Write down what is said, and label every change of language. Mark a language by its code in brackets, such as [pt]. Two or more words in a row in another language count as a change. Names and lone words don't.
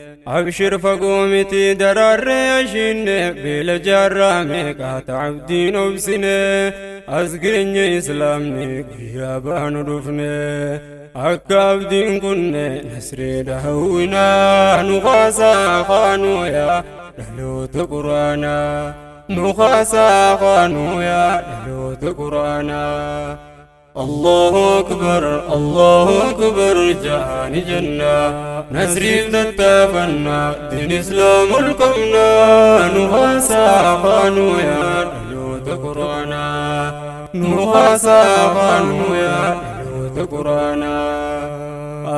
[om] Abshir, fagoo miti daraarree ashiinne, beela jaarraa meeqaa ta'abdiin obsine, as geenye Islaamni guyyaa baanu dhufne. Akka abdiin kunne nasree dahawwinaa, nu kaasaa kaanuu yaa dhaloota Quraanaa. Nu kaasaa kaanuu yaa dhaloota Quraanaa. [ar] الله أكبر، الله أكبر, [om] jaani janna. Nasriif tattaafannaa, diin Islaamul qabnaa. Nu haasaa afaanuu yaa dhaloota Quraanaa. Nu haasaa afaanuu yaa dhaloota Quraanaa.